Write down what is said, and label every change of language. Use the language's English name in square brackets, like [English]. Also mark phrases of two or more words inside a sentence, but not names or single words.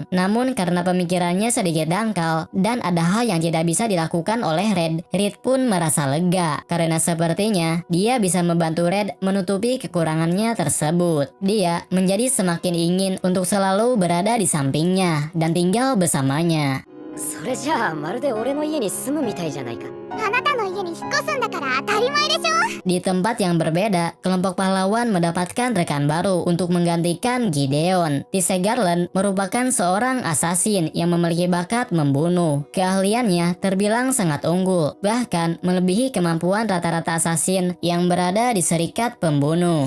[Indonesian] Namun karena pemikirannya sedikit dangkal dan ada hal yang tidak bisa dilakukan oleh Red, Reed pun merasa lega karena sepertinya dia bisa membantu Red menutupi kekurangannya tersebut. Dia menjadi semakin ingin untuk selalu berada di sampingnya dan tinggal bersamanya. [Japanese] それじゃあまるで俺の家に住むみたいじゃないか。あなたの家に引っ越すんだから当たり前でしょ。 [Indonesian] Di tempat yang berbeda, kelompok pahlawan mendapatkan rekan baru untuk menggantikan Gideon. Tise Garland merupakan seorang asasin yang memiliki bakat membunuh. Keahliannya terbilang sangat unggul, bahkan melebihi kemampuan rata-rata asasin yang berada di serikat pembunuh.